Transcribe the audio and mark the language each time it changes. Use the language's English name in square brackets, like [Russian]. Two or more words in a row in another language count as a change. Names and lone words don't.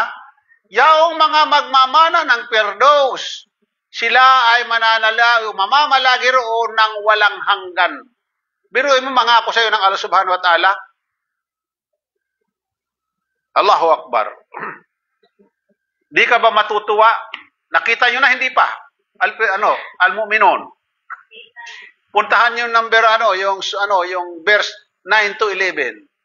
[Filipino] Yaong mga magmamana ng Firdaus, sila ay mamamalagi roon ng walang hanggan. Biruin mo mga ako sa iyo ng [Arabic] الله سبحانه وتعالى. الله أكبر. [Filipino] Di ka ba matutuwa? Nakita nyo na hindi pa? Al-Mu'minun. Puntahan yung number yung verse 9 to 11.